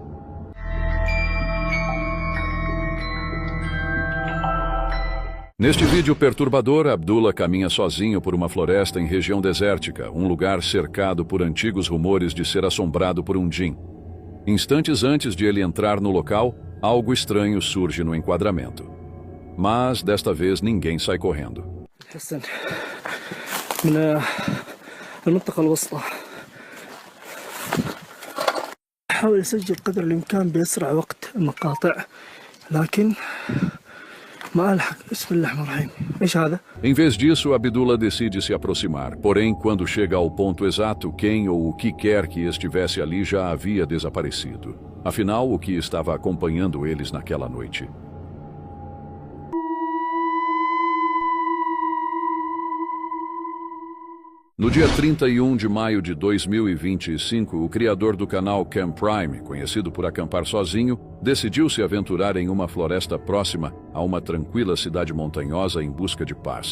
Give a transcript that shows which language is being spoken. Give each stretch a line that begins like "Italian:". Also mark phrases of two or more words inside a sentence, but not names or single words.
Portuguese: Neste vídeo perturbador, Abdullah caminha sozinho por uma floresta em região desértica, um lugar cercado por antigos rumores de ser assombrado por um djinn. Instantes antes de ele entrar no local, algo estranho surge no enquadramento. Mas, desta vez, ninguém sai correndo.
Arabic: المنطقة الوسطى أحاول أسجل قدر الإمكان بأسرع وقت المقاطع لكن ما ألحق. بسم الله الرحمن الرحيم. إيش هذا؟
Portuguese: Em vez disso, Abdullah decide se aproximar. Porém, quando chega ao ponto exato, quem ou o que quer que estivesse ali já havia desaparecido. Afinal, o que estava acompanhando eles naquela noite? No dia 31 de maio de 2025, o criador do canal Camp Prime, conhecido por acampar sozinho, decidiu se aventurar em uma floresta próxima a uma tranquila cidade montanhosa em busca de paz.